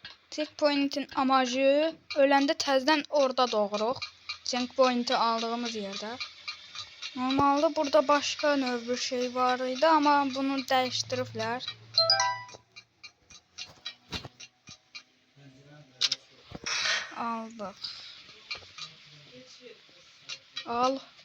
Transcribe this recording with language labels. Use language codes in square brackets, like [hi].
[tr] Checkpoint'in amacı [az] öləndə təzdən orada doğuruq. [tr] Checkpoint'i aldığımız yerde. Normalde [az] burada [tr] başka [az] növ bir şey var idi [tr] ama [az] bunu dəyişdiriblər. [tr] Aldık. [az] Al.